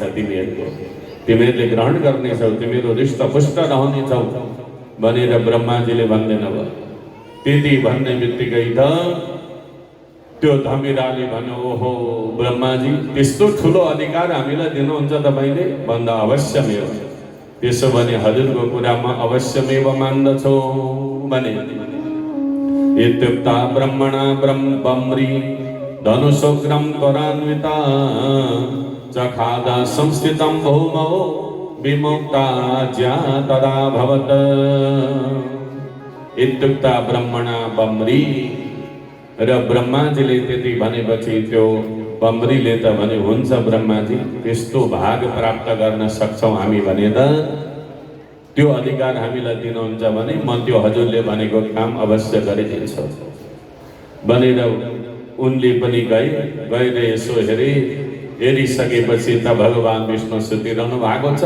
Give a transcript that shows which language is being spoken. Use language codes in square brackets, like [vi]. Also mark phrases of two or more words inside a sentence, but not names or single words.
[ne] तिमीहरूले ग्रहण गर्नेछौ, तिमीहरू हृष्टपुष्ट रहनेछौ भनेर ब्रह्माजीले भन्दैन भयो। त्यति भन्ने बित्तिकै त त्यो धमिराले भन्यो ओहो ब्रह्माजी त्यस्तो ठुलो अधिकार हामीलाई दिनुहुन्छ तपाईँले भन्दा अवश्यमेव, त्यसो भने हजुरको कुरामा अवश्यमेव मान्दछौ भने। [sa] इत्युक्ता ब्रह्मणा ब्रह्मरी धनुषोग्रं त्वरान्विता चखादा संस्थितं भौमौ विमुक्ता ज्या तदा भवत्। इत्युक्ता ब्रह्मणा बम्री, [ne] र ब्रह्माजीले त्यति भनेपछि त्यो बम्रीले त भने हुन्छ ब्रह्माजी त्यस्तो भाग प्राप्त गर्न सक्छौँ हामी भने त त्यो अधिकार हामीलाई दिनुहुन्छ भने म त्यो हजुरले भनेको काम अवश्य गरिदिन्छु भनेर उनले पनि गएर यसो हेरिसकेपछि त भगवान् विष्णु सुतिरहनु भएको छ।